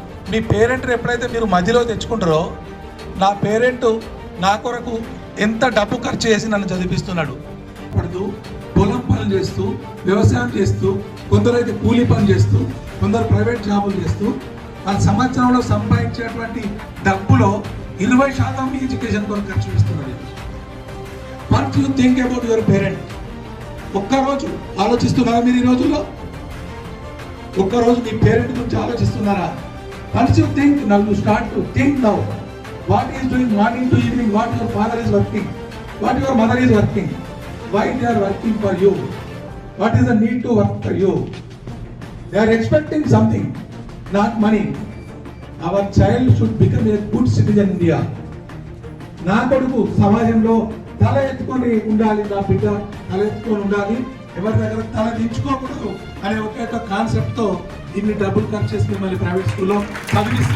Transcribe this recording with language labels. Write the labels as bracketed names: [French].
[Telugu] మీ పేరెంట్ని ఎప్పుడైతే మీరు మధ్యలో తెచ్చుకుంటారో, నా పేరెంట్ నా కొరకు ఎంత డబ్బు ఖర్చు చేసి నన్ను చదివిస్తున్నాడు, పడుతూ పొలం పనులు చేస్తూ వ్యవసాయం చేస్తూ, కొందరైతే కూలీ పని చేస్తూ, కొందరు ప్రైవేట్ జాబులు చేస్తూ, ఆ సంవత్సరంలో సంపాదించేటువంటి డబ్బులో 20% మీ ఎడ్యుకేషన్ కొరకు ఖర్చు చేస్తున్నారు. [English] What you think about your parent? [Telugu] ఒక్కరోజు ఆలోచిస్తున్నారా మీరు? ఈ రోజుల్లో ఒక్కరోజు మీ పేరెంట్ గురించి ఆలోచిస్తున్నారా? [English] Once you think, now you start to think now. What is doing morning to evening? What your father is working? What your mother is working? Why they are working for you? What is the need to work for you? They are expecting something, not money. Our child should become a good citizen in India. [Telugu] నా కొడుకు సమాజంలో తల ఎత్తుకొని ఉండాలి, నా బిడ్డ తల ఎత్తుకొని ఉండాలి, ఎవరి దగ్గర తల దించుకోకూడదు అనే ఒక కాన్సెప్ట్తో ఇన్ని డబ్బులు ఖర్చు చేసి మిమ్మల్ని ప్రైవేట్ స్కూల్లో చదివిస్తారు.